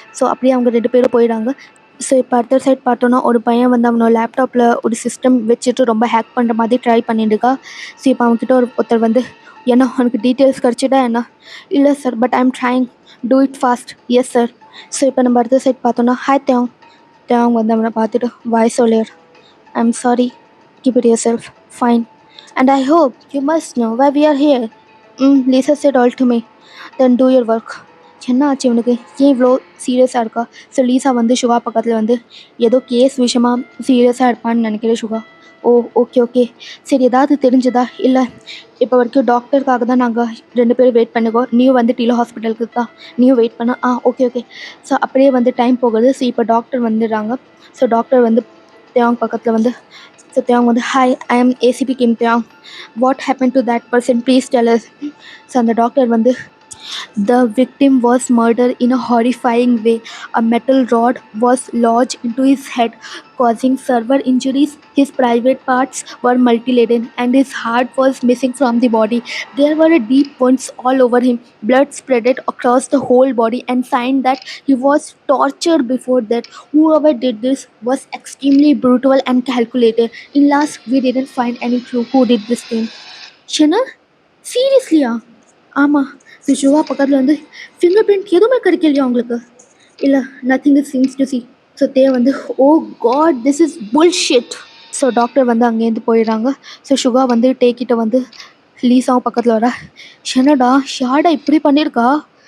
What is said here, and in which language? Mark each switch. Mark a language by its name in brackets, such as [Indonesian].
[Tamil] So அப்படியே அவங்க 2 பேரும் போயிடாங்க. ஸோ இப்போ அடுத்த சைட் பார்த்தோன்னா, ஒரு பையன் வந்து அவனோட லேப்டாப்பில் ஒரு சிஸ்டம் வச்சுட்டு ரொம்ப ஹேக் பண்ணுற மாதிரி ட்ரை பண்ணிட்டுருக்கா. ஸோ இப்போ அவன்கிட்ட ஒருத்தர் வந்து, என்ன உனக்கு டீட்டெயில்ஸ் கிடச்சிட்டா என்ன? இல்லை sir, [English] But I am trying, do it fast. [Tamil] Yes sir. So இப்போ நம்ம அடுத்த சைட் பார்த்தோன்னா, ஹாய் தேவ். தேவ் வந்து அவனை பார்த்துட்டு, வாய்ஸ் சொல்லிடு, [English] I am sorry, keep it yourself, fine. And I hope you must know why we are here. Lisa said all to me. Then do your work. [Tamil] என்ன ஆச்சு இவனுக்கு? ஏன் இவ்வளோ சீரியஸாக இருக்கா? ஸோ லீசா வந்து சுகா பக்கத்தில் வந்து ஏதோ கேஸ் விஷயமாக சீரியஸாக இருப்பான்னு நினைக்கிறேன். சுகா, ஓ! Okay, okay. சரி ஏதாவது தெரிஞ்சுதா? இல்ல இப்போ வரைக்கும் டாக்டருக்காக தான் நாங்க 2 பேரும் வெயிட் பண்ணுவோம். நீயும் வந்துட்டீல ஹாஸ்பிட்டலுக்கு தான். நீயும் வெயிட் பண்ணு. Okay, okay. ஸோ அப்படியே வந்து டைம் போகுது. ஸோ இப்போ டாக்டர் வந்துடுறாங்க. ஸோ டாக்டர் வந்து தியாங் பக்கத்துல வந்து ஸோ தியாங் வந்து, [English] "Hi, I am ACP Kim Thiang. What happen to that person? Please tell us." [Tamil] So அந்த டாக்டர் வந்து, [English] "The victim was murdered in a horrifying way. A metal rod was lodged into his head, causing severe injuries. His private parts were mutilated, and his heart was missing from the body. There were deep wounds all over him. Blood spread across the whole body, and sign that he was tortured before that. Whoever did this was extremely brutal and calculated. In last, we didn't find any clue who did this thing." [Tamil] Shana? சீரியஸ்லியா? ஆமா. சிவா பக்கத்துல வந்து, "finger print எதுவுமே கிடைக்கலையா உங்களுக்கு?" [English] "இல்ல, nothing is seems to see." [Tamil] So வந்து, [English] "Oh God, this is bullshit." [Tamil] So doctor வந்து அங்கேருந்து போயிடுறாங்க. ஸோ சுகா வந்து டேக்கிட்ட வந்து லீஸாவும் பக்கத்தில் வர, "என்னடா ஷாடா இப்படி பண்ணியிருக்கா?